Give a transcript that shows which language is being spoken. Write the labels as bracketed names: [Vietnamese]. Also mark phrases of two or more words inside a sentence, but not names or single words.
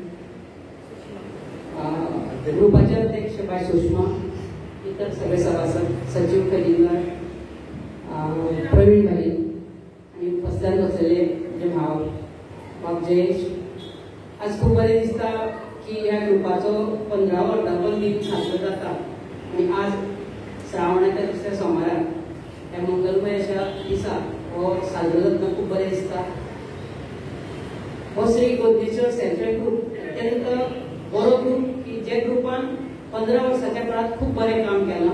[Konkani] ग्रुपाचे अध्यक्ष बाय सुषमा, इतर सगळे सभासद, सचिव खजिनदार, प्रवीण भाई आणि उपस्थित बसलेले म्हणजे भाव जयेश. आज खूप बरे दिसता की ह्या ग्रुपाचो 15 वर्धापन दिन साजरो जाता आणि आज श्रावणाच्या दुसऱ्या सोमारार ह्या मंगलमय अशा दिसा हो साजरो जातना खूप बरे दिसता. हो श्री गोदनेश्वर सेल्फ हेल्प ग्रुप अत्यंत बरो ग्रुप की जे ग्रुपान 15 वर्साच्या काळात खूप बरें काम केलां.